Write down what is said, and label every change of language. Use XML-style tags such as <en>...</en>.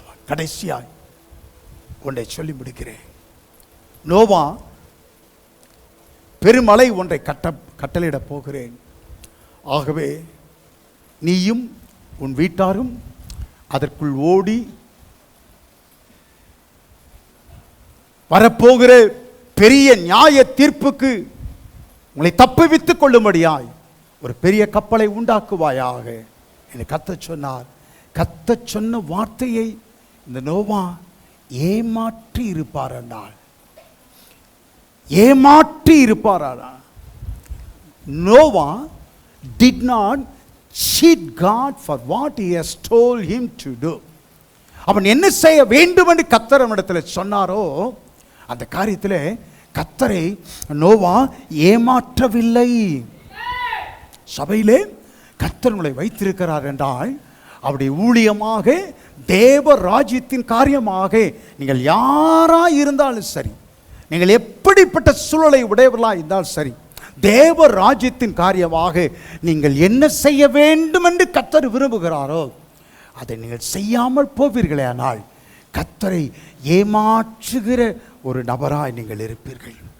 <ta>கடைசியாய் ஒன்றை சொல்லி முடிக்கிறேன். நோவா பெருமலை ஒன்றை கட்டளையிட போகிறேன், ஆகவே நீயும் உன் வீட்டாரும் அதற்குள் ஓடி வரப்போகிற பெரிய நியாய தீர்ப்புக்கு உங்களை தப்புவித்துக் கொள்ளும்படியாய் ஒரு பெரிய கப்பலை உண்டாக்குவாயாக என்று கர்த்தர் சொன்னார். கர்த்தர் சொன்ன வார்த்தையை இந்த நோவா ஏமாற்றி இருப்பாரானால், ஏமாற்றி இருப்பாரானால்.</ta> <en>Noah did not cheat God for what he has told him to do.</en> <ta>அவன் என்ன செய்ய வேண்டும் என்று கர்த்தர் அவனிடத்தில் சொன்னாரோ அந்த காரியத்தில் கர்த்தரை நோவா ஏமாற்றவில்லை. சபையிலே கர்த்தர் உங்களை வைத்திருக்கிறார் என்றால் அவருடைய ஊழியமாக தேவ ராஜ்யத்தின் காரியமாக நீங்கள் யாராக இருந்தாலும் சரி, நீங்கள் எப்படிப்பட்ட சூழலை உடையவர்களாக இருந்தாலும் சரி, தேவ ராஜ்யத்தின் காரியமாக நீங்கள் என்ன செய்ய வேண்டும் என்று கர்த்தர் விரும்புகிறாரோ அதை நீங்கள் செய்யாமல் போவீர்களே ஆனால் கர்த்தரை ஏமாற்றுகிற ஒரு நபராய் நீங்கள் இருப்பீர்கள்.</ta>